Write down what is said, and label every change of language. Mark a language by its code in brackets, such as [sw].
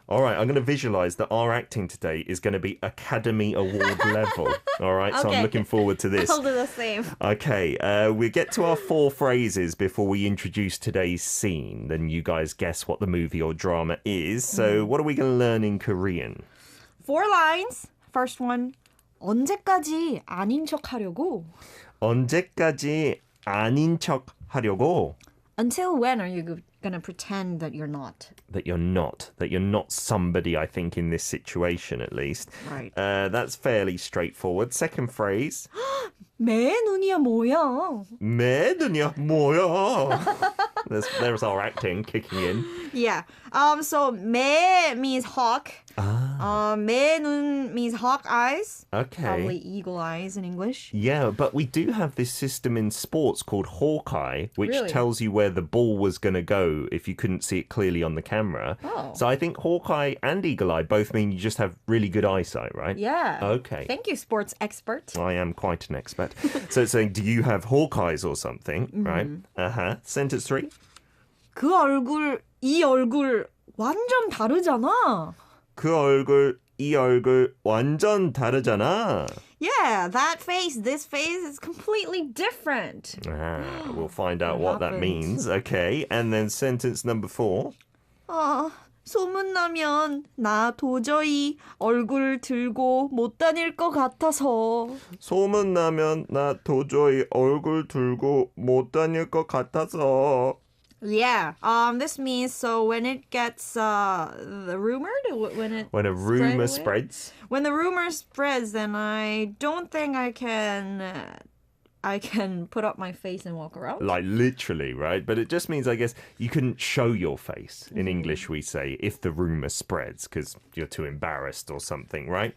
[en] All right, I'm going to visualize that our acting today is going to be Academy Award level. All right, so I'm looking forward to this. I'll do the same. Okay, we get to our 4 phrases before we introduce today's scene. Then you guys guess what the movie or drama is. So what are we going to learn in Korean? 4 lines. First one. [ko] 언제까지 아닌 척 하려고? 언제까지 아닌 척 하려고? [en] Until when are you going to pretend that you're not? That you're not somebody, I think, in this situation at least. Right. That's fairly straightforward. Second phrase. [ko] 매 눈이야 뭐야? 매 눈이야 뭐야? [en] There's our acting kicking in. Yeah. So 매 means hawk. 매 눈 means hawk eyes. Okay. Probably eagle eyes in English. Yeah, but we do have this system in sports called Hawkeye, which Really? tells you where the ball was going to go if you couldn't see it clearly on the camera. Oh. So I think Hawkeye and Eagle Eye both mean you just have really good eyesight, right? Yeah. Okay. Thank you, sports expert. I am quite an expert. So it's saying, do you have Hawkeyes or something, right? Sentence 3. [ko] 그 얼굴, 이 얼굴 완전 다르잖아. 그 얼굴, 이 얼굴 완전 다르잖아. [en] Yeah, that face, this face is completely different. We'll find out what that means. Okay, and then sentence number 4. [ko] 소문나면 나 도저히 얼굴 들고 못 다닐 것 같아서. 소문나면 나 도저히 얼굴 들고 못 다닐 것 같아서. [en] Yeah, this means so when it gets rumored, when a rumor spreads. When the rumor spreads, then I don't think I can put up my face and walk around. Like literally, right? But it just means, I guess, you couldn't show your face. In English, we say, if the rumor spreads, because you're too embarrassed or something, right?